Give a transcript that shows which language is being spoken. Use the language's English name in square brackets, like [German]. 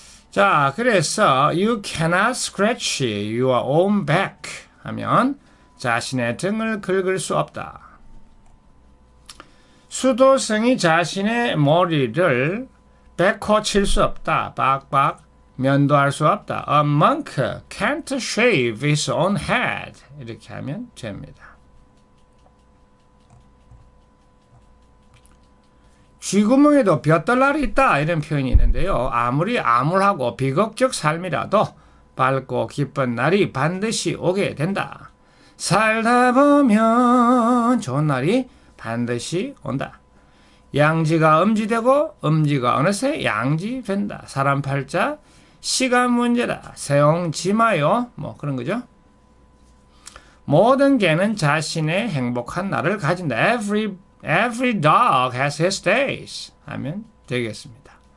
[Korean] 자, 그래서 [English] You cannot scratch your own back [Korean] 하면 자신의 등을 긁을 수 없다. 수도승이 자신의 머리를 백호 칠 수 없다. 빡빡 면도할 수 없다. [English] A monk can't shave his own head. [Korean] 이렇게 하면 됩니다. 쥐구멍에도 볕들날이 있다 이런 표현이 있는데요. 아무리 암울하고 비극적 삶이라도 밝고 기쁜 날이 반드시 오게 된다. 살다 보면 좋은 날이 반드시 온다. 양지가 음지되고 음지가 어느새 양지된다. 사람 팔자 시간 문제다. 세옹지 마요. 뭐 그런 거죠. 모든 개는 자신의 행복한 날을 가진다. [English] Every dog has his days 하면 되겠습니다.